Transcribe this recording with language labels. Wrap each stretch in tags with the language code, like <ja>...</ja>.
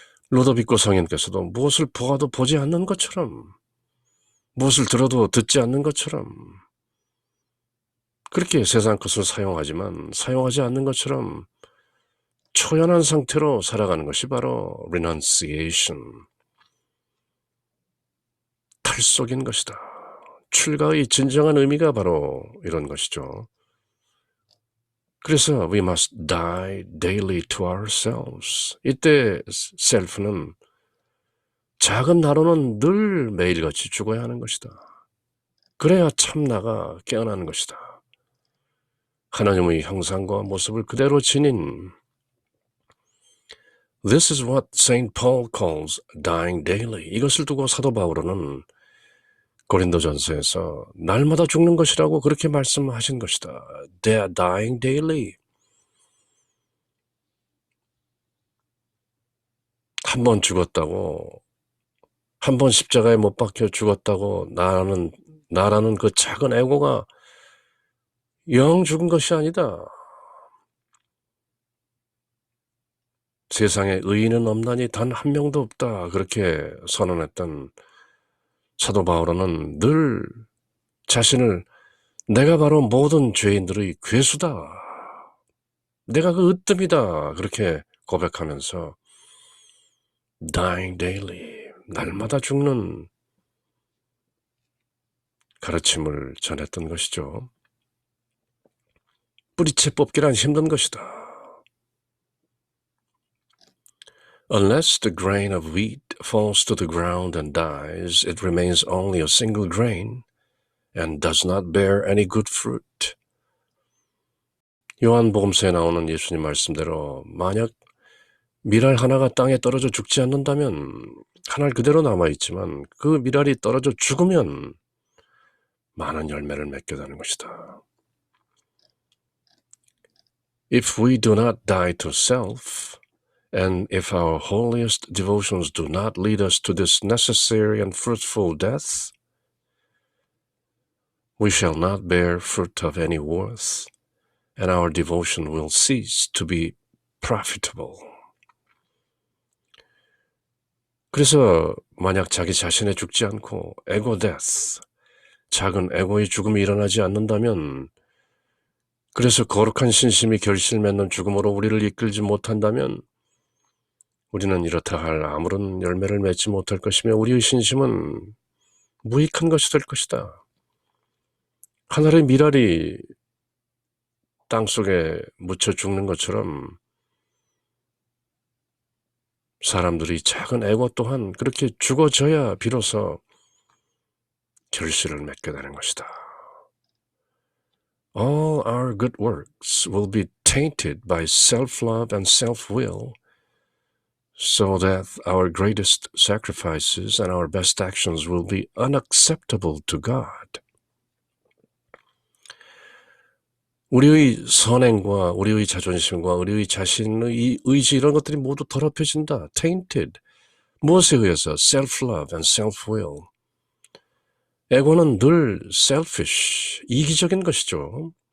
<ko>루도비코 성인께서도 무엇을 보아도 보지 않는 것처럼, 무엇을 들어도 듣지 않는 것처럼, 그렇게 세상 것을 사용하지만 사용하지 않는 것처럼 초연한 상태로 살아가는 것이 바로 renunciation, 탈속인 것이다. 출가의 진정한 의미가 바로 이런 것이죠.</ko> <en>그래서 we must die daily to ourselves.</en> <ko>이때 self는 작은 나로는 늘 매일같이 죽어야 하는 것이다. 그래야 참나가 깨어나는 것이다. 하나님의 형상과 모습을 그대로 지닌,</ko> <en>This is what Saint Paul calls dying daily.</en> <ko>이것을 두고 사도 바울은 고린도전서에서 날마다 죽는 것이라고 그렇게 말씀하신 것이다.</ko> <en>They are dying daily.</en> <ko>한 번 죽었다고, 한 번 십자가에 못 박혀 죽었다고 나라는 그 작은 에고가 영 죽은 것이 아니다. 세상에 의인은 없나니 단 한 명도 없다. 그렇게 선언했던 사도 바울은 늘 자신을 내가 바로 모든 죄인들의 괴수다. 내가 그 으뜸이다. 그렇게 고백하면서</ko> <en>dying daily,</en> <ko>날마다 죽는 가르침을 전했던 것이죠. 뿌리채 뽑기란 힘든 것이다.</ko> <en>Unless the grain of wheat falls to the ground and dies, it remains only a single grain and does not bear any good fruit.</en> <ko>요한복음서에 나오는 예수님 말씀대로 만약 밀알 하나가 땅에 떨어져 죽지 않는다면 한 알 그대로 남아있지만 그 밀알이 떨어져 죽으면 많은 열매를 맺게 되는 것이다.</ko> <en>If we do not die to self, and if our holiest devotions do not lead us to this necessary and fruitful death, we shall not bear fruit of any worth, and our devotion will cease to be profitable.</en> <ko>그래서 만약 자기 자신에 죽지 않고 에고 데스, 작은 에고의 죽음이 일어나지 않는다면, 그래서 거룩한 신심이 결실 맺는 죽음으로 우리를 이끌지 못한다면 우리는 이렇다 할 아무런 열매를 맺지 못할 것이며 우리의 신심은 무익한 것이 될 것이다. 하늘의 밀알이 땅속에 묻혀 죽는 것처럼 사람들이 작은 에고 또한 그렇게 죽어져야 비로소 결실을 맺게 되는 것이다.</ko> <en>All our good works will be tainted by self-love and self-will, so that our greatest sacrifices and our best actions will be unacceptable to God.</en> <ko>우리의 선행과 우리의 자존심과 우리의 자신의 의지 이런 것들이 모두 더럽혀진다.</ko> <en>tainted.</en> <ko>무엇에 의해서?</ko> <en>self-love and self-will.</en> <ko>에고는 늘 selfish, 이기적인 것이죠.</ko>